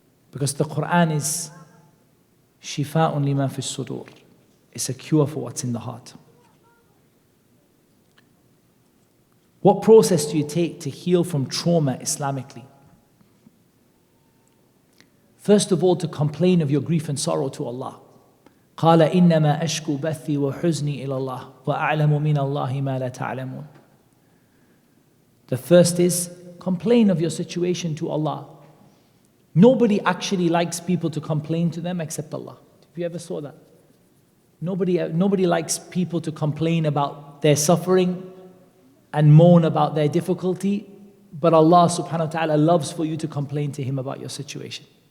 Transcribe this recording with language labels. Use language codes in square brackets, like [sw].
[en] Because the Quran is [ar] shifa'un lima fi sudur. [en] It's a cure for what's in the heart. What process do you take to heal from trauma Islamically? First of all, to complain of your grief and sorrow to Allah. [ar] قال إنما أشكو بثي وحزني إلى الله وأعلم من الله ما لا تعلمون. [en] The first is complain of your situation to Allah. Nobody actually likes people to complain to them except Allah. Have you ever saw that? Nobody likes people to complain about their suffering and moan about their difficulty, but Allah subhanahu wa ta'ala loves for you to complain to Him about your situation.